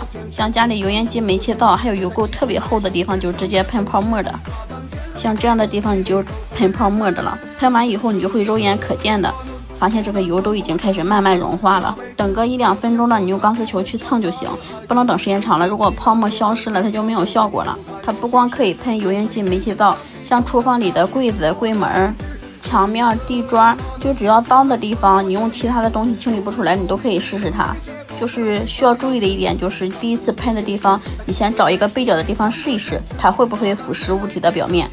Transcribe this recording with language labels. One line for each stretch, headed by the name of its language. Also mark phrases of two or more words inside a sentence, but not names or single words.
Chinese: 像家裡油煙機、煤气灶還有油垢特別厚的地方，就直接噴泡沫的。像這樣的地方你就噴泡沫的了，噴完以後你就會肉眼可見的发现这个油都已经開始慢慢融化了。等個1-2分鐘呢，你用鋼絲球去蹭就行，不能等時間長了，如果泡沫消失了，它就沒有效果了。它不光可以噴油煙機、煤氣灶，像廚房裡的櫃子、櫃門、牆面、地磚，就只要髒的地方，你用其他的東西清理不出來，你都可以試試它。就是需要注意的一點，就是第一次噴的地方，你先找一個背角的地方試一試，它會不會腐蝕物體的表面。